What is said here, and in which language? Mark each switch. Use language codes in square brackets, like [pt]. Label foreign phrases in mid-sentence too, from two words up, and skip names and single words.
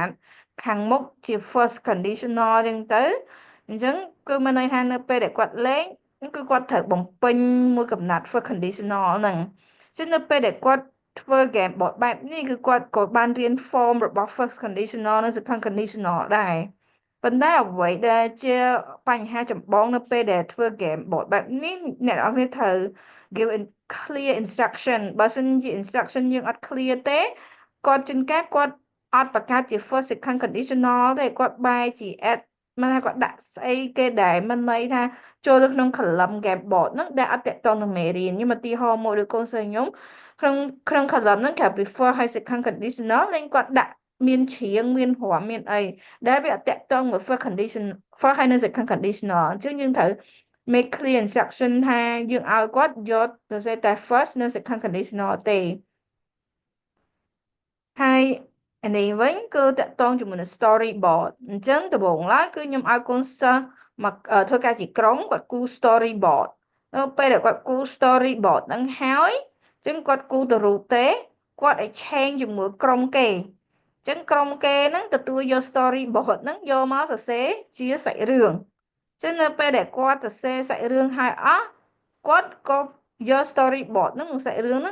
[km] ត់ខាងមុខជា [en] first conditional [km] អញ្ចឹងទៅអញ្ចឹងគឺមានន័យថានៅពេលដែលគាត់លេងគឺគាត់ត្រូវបំពេញមួយកំណាត់ [en] first conditional [km] ហ្នឹងចឹងនៅពេលដែលគាត់ធ្វើ [en] game board [km] បែបនេះគឺគាត់ ក៏បានរៀន form របស់ [en] first conditional [km] និង [en] second conditional [km] ដែរប៉ុន្តែអ្វីដែលជាបញ្ហាចម្បងនៅពេលដែលធ្វើ [en] game board [km] បែបនេះអ្នកនរគ្នាត្រូវ [en] give clear [km] instruction បើសិនជា instruction យើងអត់ clear ទេគាត់ជួនកាលគាត់អត់បង្កើតជា [en] first second conditional [km] ទេគាត់បែរជា add មិនថាគាត់ដាក់ស្អីគេដែលមិនន័យថាចូលទៅក្នុង [en] column game board [km] ហ្នឹងដែលអត់តកតងនឹងមេរៀនខ្ញុំឧទាហរណ៍មួយដូចកូនសិស្សខ្ញុំក្នុង column ហ្នឹងគេ prefer ហើយ [en] second conditional [km] លេងគាត់ដាក់មានច្រៀងមានរាំមានអីដែលវាអត់តកតងមួយ [en] first condition first [km] ហើយនិង [en] second conditional [km] អញ្ចឹងយើងត្រូវ [en] make clear instruction [km] ថាយើងឲ្យគាត់យកសរសេរតែ first និង [en] second conditional [km] ទេ ហើយអានេះវិញគឺតកតងជាមួយនឹង storyboard អញ្ចឹងដំបូងឡើយគឺខ្ញុំឲ្យកូនសិស្សមកធ្វើការជាក្រុមគាត់គូ storyboard នៅពេលដែលគាត់គូ storyboard ហ្នឹងហើយអញ្ចឹងគាត់គូទៅរូបទេគាត់ exchange ជាមួយក្រុមគេអញ្ចឹងក្រុមគេហ្នឹងទទួលយក storyboard ហ្នឹងយកមកសរសេរជាសាច់រឿងចឹងនៅពេលដែលគាត់សរសេរសាច់រឿងហើយអស់គាត់ក៏យក storyboard ហ្នឹងសាច់រឿងហ្នឹង